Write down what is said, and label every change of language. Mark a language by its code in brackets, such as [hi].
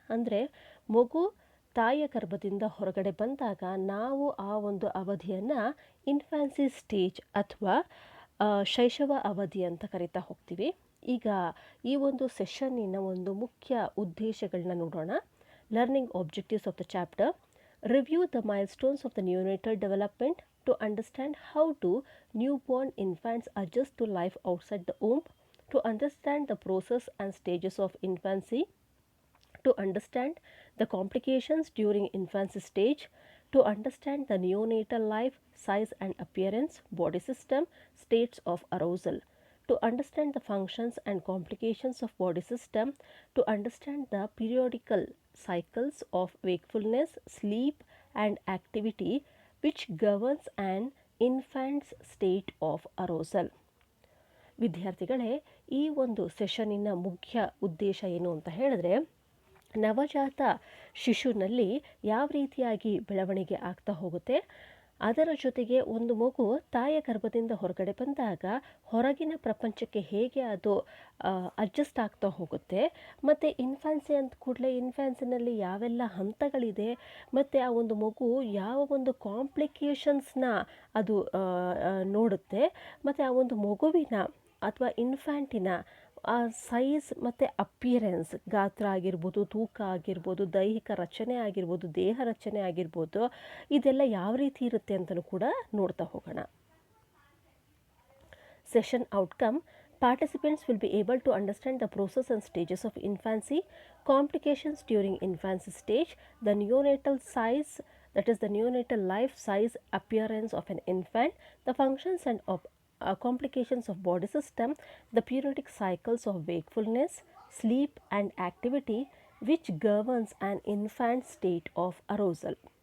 [kn] ಅಂದರೆ ಮಗು ತಾಯಿಯ ಗರ್ಭದಿಂದ ಹೊರಗಡೆ ಬಂದಾಗ ನಾವು ಆ ಒಂದು ಅವಧಿಯನ್ನು ಇನ್ಫ್ಯಾನ್ಸಿ ಸ್ಟೇಜ್ ಅಥವಾ ಶೈಶವ ಅವಧಿ ಅಂತ ಕರಿತಾ ಹೋಗ್ತೀವಿ. ಈಗ ಈ ಒಂದು ಸೆಷನ್ನಿನ ಒಂದು ಮುಖ್ಯ ಉದ್ದೇಶಗಳನ್ನ ನೋಡೋಣ. [en] Learning objectives of the chapter: review the milestones of the neonatal development to understand how do newborn infants adjust to life outside the womb, to understand the process and stages of infancy, to understand the complications during infancy stage, to understand the neonatal life, size and appearance, body system, states of arousal, to understand the functions and complications of body system, to understand the periodical cycles of wakefulness, sleep and activity which governs an infant's state of arousal. [kn] ವಿದ್ಯಾರ್ಥಿಗಳೇ, ಈ ಒಂದು ಸೆಷನ್ನಿನ ಮುಖ್ಯ ಉದ್ದೇಶ ಏನು ಅಂತ ಹೇಳಿದ್ರೆ, ನವಜಾತ ಶಿಶುನಲ್ಲಿ ಯಾವ ರೀತಿಯಾಗಿ ಬೆಳವಣಿಗೆ ಆಗ್ತಾ ಹೋಗುತ್ತೆ, ಅದರ ಜೊತೆಗೆ ಒಂದು ಮಗು ತಾಯಿಯ ಗರ್ಭದಿಂದ ಹೊರಗಡೆ ಬಂದಾಗ ಹೊರಗಿನ ಪ್ರಪಂಚಕ್ಕೆ ಹೇಗೆ ಅದು ಅಡ್ಜಸ್ಟ್ ಆಗ್ತಾ ಹೋಗುತ್ತೆ, ಮತ್ತು ಇನ್ಫ್ಯಾನ್ಸಿ ಅಂತ ಕೂಡಲೇ ಇನ್ಫ್ಯಾನ್ಸಿನಲ್ಲಿ ಯಾವೆಲ್ಲ ಹಂತಗಳಿದೆ, ಮತ್ತು ಆ ಒಂದು ಮಗು ಯಾವ ಒಂದು ಕಾಂಪ್ಲಿಕೇಶನ್ಸ್ನ ಅದು ನೋಡುತ್ತೆ, ಮತ್ತು ಆ ಒಂದು ಮಗುವಿನ ಅಥವಾ ಇನ್ಫ್ಯಾಂಟಿನ ಆ ಸೈಜ್ ಮತ್ತು ಅಪಿಯರೆನ್ಸ್, ಗಾತ್ರ ಆಗಿರ್ಬೋದು, ತೂಕ ಆಗಿರ್ಬೋದು, ದೈಹಿಕ ರಚನೆ ಆಗಿರ್ಬೋದು, ದೇಹ ರಚನೆ ಆಗಿರ್ಬೋದು, ಇದೆಲ್ಲ ಯಾವ ರೀತಿ ಇರುತ್ತೆ ಅಂತಲೂ ಕೂಡ ನೋಡ್ತಾ ಹೋಗೋಣ. [en] Session outcome: participants will be able to understand the process and stages of infancy, complications during infancy stage, the neonatal size, that is the neonatal life, size, appearance of an infant, the functions and complications of body system, the periodic cycles of wakefulness, sleep and activity which governs an infant's state of arousal.